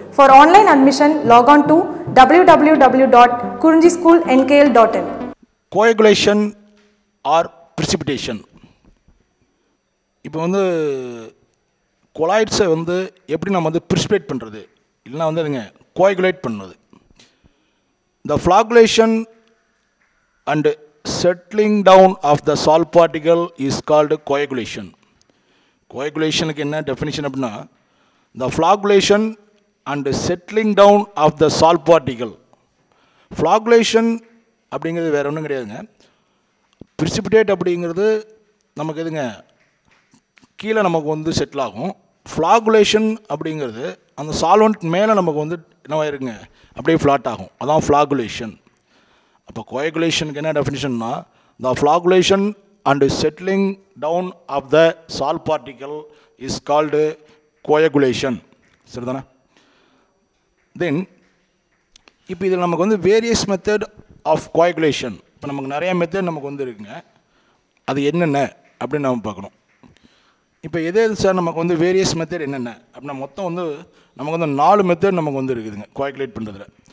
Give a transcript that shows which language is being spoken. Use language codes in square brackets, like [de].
[en] For online admission log on to www.kurinjischoolnkl.in. Coagulation or precipitation. [ta] இப்போ வந்து கொலாய்ட்ஸை வந்து எப்படி நம்ம வந்து precipitate பண்ணுறது இல்லைனா வந்து அதுங்க coagulate பண்ணுறது. [en] The flocculation and settling down of the salt particle is called coagulation. Coagulation [ta] க்கு என்ன definition அப்படின்னா [en] the flocculation and settling down of the salt particle. [ta] Flocculation அப்படிங்கிறது வேற ஒன்றும் கிடையாதுங்க. Precipitate அப்படிங்கிறது நமக்கு எதுங்க கீழே நமக்கு வந்து செட்டில் ஆகும். Flocculation அப்படிங்கிறது அந்த சால்வெண்ட் மேலே நமக்கு வந்து என்னவாயிருங்க அப்படியே ஃப்ளாட் ஆகும். அதான் flocculation. அப்போ coagulationக்கு என்ன டெஃபினிஷன்னா [en] the flocculation and settling down of the salt particle is called coagulation. [ta] சரிதானே? தென் இப்போ இதில் நமக்கு வந்து வேரியஸ் மெத்தட் ஆஃப் coagulation. இப்போ நமக்கு நிறைய மெத்தட் நமக்கு வந்து இருக்குங்க. அது என்னென்ன அப்படின்னு நம்ம பார்க்கணும். இப்போ எது சார் நமக்கு வந்து வேரியஸ் மெத்தட் என்னென்ன அப்படின்னா மொத்தம் வந்து நமக்கு வந்து 4 மெத்தட் நமக்கு வந்து இருக்குதுங்க கோஆகுலேட் பண்ணுறதுல.